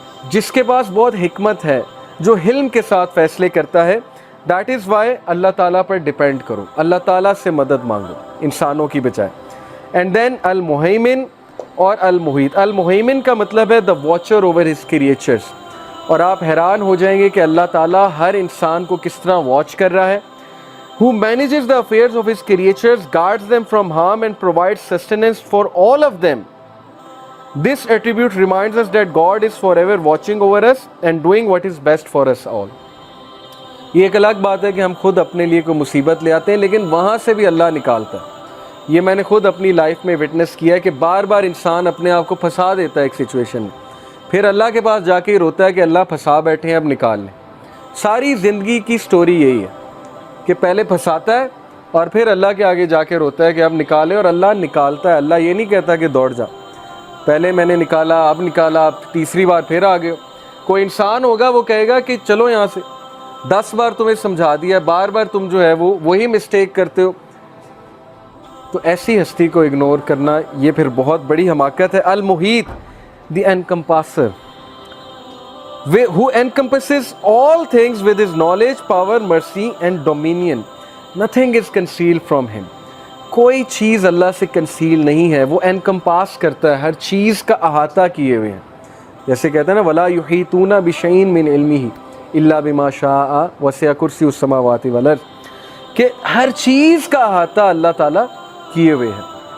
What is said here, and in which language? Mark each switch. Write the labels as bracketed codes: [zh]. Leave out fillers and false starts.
[ur] جس کے پاس بہت حکمت ہے، جو حلم کے ساتھ فیصلے کرتا ہے۔ [en] that is why [ur] اللہ تعالیٰ پر ڈیپینڈ کرو، اللہ تعالیٰ سے مدد مانگو انسانوں کی بجائے۔ [en] and then [ur] المہیمن اور المحیط۔ المہیمن کا مطلب ہے [en] the watcher over his creatures, [ur] اور آپ حیران ہو جائیں گے کہ اللہ تعالیٰ ہر انسان کو کس طرح واچ کر رہا ہے۔ [en] who manages the affairs of his creatures, guards them from harm and provides sustenance for all of them. This attribute reminds us that God is forever watching over us and doing what is best for us all. [ur] یہ ایک الگ بات ہے کہ ہم خود اپنے لیے کوئی مصیبت لے آتے ہیں، لیکن وہاں سے بھی اللہ نکالتا ہے۔ یہ میں نے خود اپنی لائف میں وٹنس کیا ہے کہ بار بار انسان اپنے آپ کو پھنسا دیتا ہے ایک سچویشن میں، پھر اللہ کے پاس جا کے روتا ہے کہ اللہ پھنسا بیٹھے ہیں، اب نکال لیں۔ ساری زندگی کی سٹوری یہی ہے کہ پہلے پھنساتا ہے اور پھر اللہ کے آگے جا کے روتا ہے کہ اب نکالے، اور اللہ نکالتا ہے۔ اللہ یہ نہیں کہتا کہ دوڑ جا، پہلے میں نے نکالا، اب نکالا، اب تیسری بار پھر آ گئے۔ کوئی انسان ہوگا وہ کہے گا کہ چلو یہاں سے، 10 بار تمہیں سمجھا دیا، بار بار تم جو ہے وہ وہی مسٹیک کرتے ہو۔ تو ایسی ہستی کو اگنور کرنا یہ پھر بہت بڑی حماقت ہے۔ المحیط دی انکمپاسر، [en] who encompasses all things with his knowledge, power, mercy and dominion. Nothing is concealed from him. [ur] کوئی چیز اللہ سے کنسیل نہیں ہے، وہ انکمپاس کرتا ہے، ہر چیز کا احاطہ کیے ہوئے ہیں۔ جیسے کہتے ہیں نا [ar] وَلَا يُحِيطُونَ بِشَيْءٍ مِّنْ عِلْمِهِ إِلَّا بِمَا شَاءَ وَسِعَ كُرْسِيُّهُ السَّمَاوَاتِ وَالْأَرْضِ، [ur] کہ ہر چیز کا احاطہ اللہ تعالیٰ کیے ہوئے ہے۔